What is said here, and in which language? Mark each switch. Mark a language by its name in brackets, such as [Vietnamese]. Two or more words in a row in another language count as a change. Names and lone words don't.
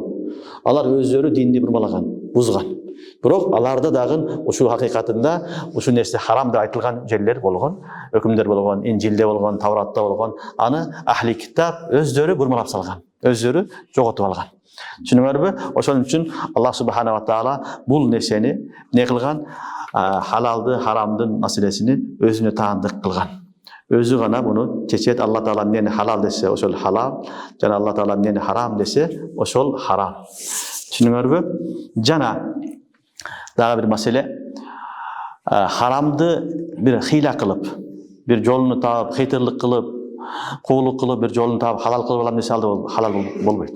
[Kyrgyz] Алар өздөрү динди бурмалаган, бузган. Бирок аларда дагы ушул хакыйкатында ушул нерсе харам деп айтылган жерлер болгон, өкүмдөр болгон, Инжилде болгон, Тавратта болгон. Аны ахли китап өздөрү бурмалап салган, өздөрү жоготуп алган. Түшүнүңөрбү? Ошон үчүн Аллах [Arabic] سبحانه وتعالى [Kyrgyz] бул нерсени не кылган? Халалды, харамдын маселесини өзүнө таандык кылган. Өзү гана буну чечет. Алла Таала эмнени халал десе, ошол халал, жана Алла Таала эмнени харам десе, ошол харам. Түшүнүңөрбү? Жана дагы бир маселе, харамды бир хыйла кылып, бир жолуну таап, хыйтырлык кылып, куулук кылып, бир жолуну таап, халал кылып алам десе, ал халал болбойт.